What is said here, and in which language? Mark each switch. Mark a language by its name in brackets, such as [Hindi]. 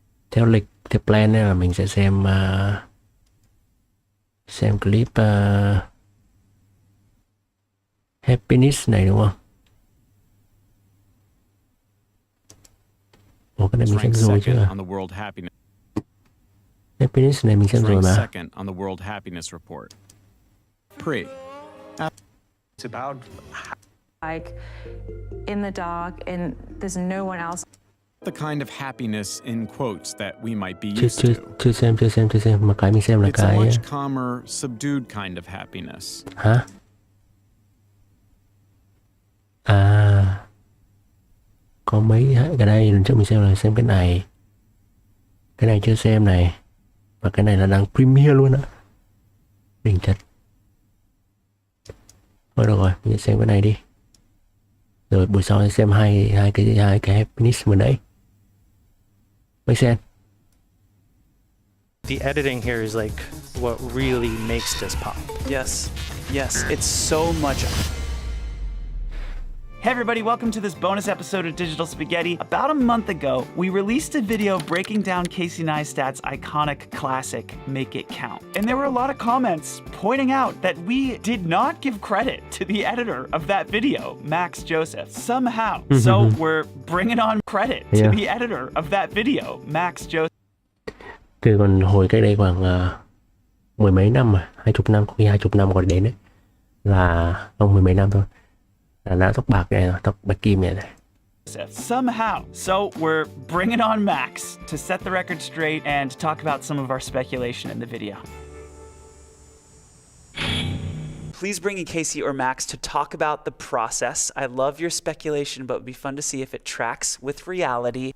[Vietnamese] Theo lịch, theo plan này là mình sẽ xem clip Happiness này đúng không? Ủa cái này mình xem rồi chứ à? Happiness này mình xem rồi mà. [English] Second on the World Happiness Report. It's about like in the dark and there's no one else. The kind of happiness in quotes that we might be used to. [Vietnamese] Chưa xem mà cái mình xem là [English] It's a [Vietnamese] cái [English] much calmer, subdued kind of happiness. [Vietnamese] hả? À, có mấy cái đây lần trước mình xem là xem cái này chưa xem này, và cái này là đang premiere luôn á, đỉnh thật. Thôi được rồi, mình xem cái này đi, rồi buổi sau sẽ xem hai cái happiness vừa nãy. [English] Make sense. The editing here is like what really makes this pop. Yes, it's so much. Hey everybody, welcome to this bonus episode of Digital Spaghetti. About a month ago, we released a video breaking down Casey Neistat's iconic classic, Make It Count. And there were a lot of comments pointing out that we did not give credit to the editor of that video, Max Joseph, somehow. So we're bringing on credit to the editor of that video, Max Joseph. [Vietnamese] Từ còn hồi cách đây khoảng mười mấy năm mà, 20 năm, có khi 20 năm còn đến đấy, là không, 10 mấy năm thôi, là đã tóc bạc này, tóc bạch kim này. [English] somehow. So we're bringing on Max to set the record straight and talk about some of our speculation in the video. Please bring in Casey or Max to talk about the process. I love your speculation, but it would be fun to see if it tracks with reality.